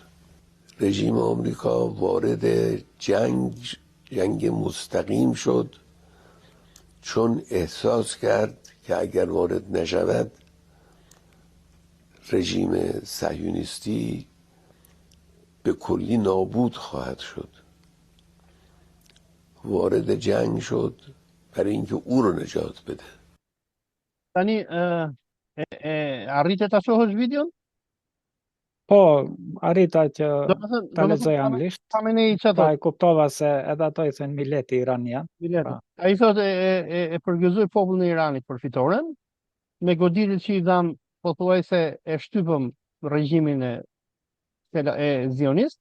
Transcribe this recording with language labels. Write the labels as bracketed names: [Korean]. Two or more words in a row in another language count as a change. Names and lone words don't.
[Persian] رژیم آمریکا وارد جنگ مستقیم شد، چون احساس کرد که اگر وارد نشود رژیم صهیونیستی به کلی نابود خواهد شد. وارد جنگ شد برای اینکه او رو نجات بده. [Albanian] Tani arritet ta shohësh videon? Po, arrita që ta lexoj anglisht. Pa e kuptova se edhe ato i thënë mileti iranian. Ai thotë e përgëzoi popullin e Iranit për fitoren, me goditjet që i dhan pothuajse e shtypëm regjimin e zionist.